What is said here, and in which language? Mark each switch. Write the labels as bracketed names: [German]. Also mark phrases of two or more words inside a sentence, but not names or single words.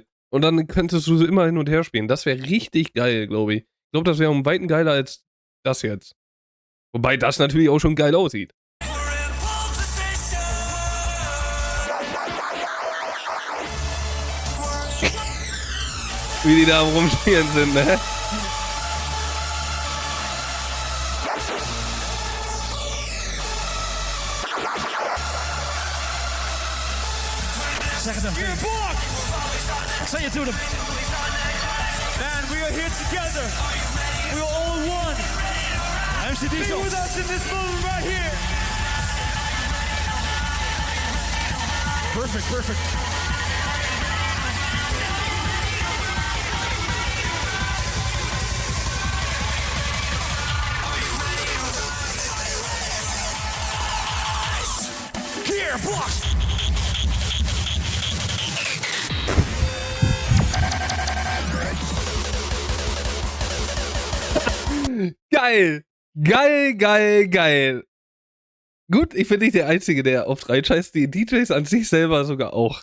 [German] Und dann könntest du so immer hin und her spielen. Das wäre richtig geil, glaube ich. Ich glaube, das wäre um Weiten geiler als das jetzt. Wobei das natürlich auch schon geil aussieht. Wie die da am Rumspielen sind, ne? [Dutch] Zeg het hem. [English] Say it to them. And we are here together. We are all one. MC Be Diesel. with us in this moment right here. Perfect, perfect. Gearbox. [German] Geil! Geil, geil, geil! Gut, ich bin nicht der Einzige, der oft reinscheißt. Die DJs an sich selber sogar auch.